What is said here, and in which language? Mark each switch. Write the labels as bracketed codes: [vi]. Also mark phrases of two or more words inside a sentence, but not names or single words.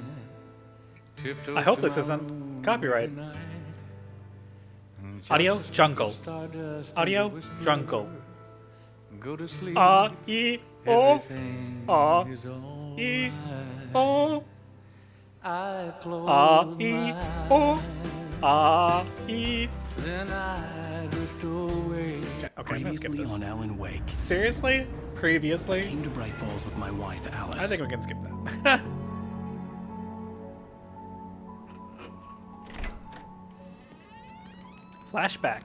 [en] I hope this isn't copyright. Audio jungle. Audio jungle. Go to sleep. E O E O I close E my O E. Then I drift away. Okay, I'm gonna skip Previously this. on Alan Wake. Seriously? Previously? I came to Bright Falls with my wife, Alice. I think we can skip that. Flashback.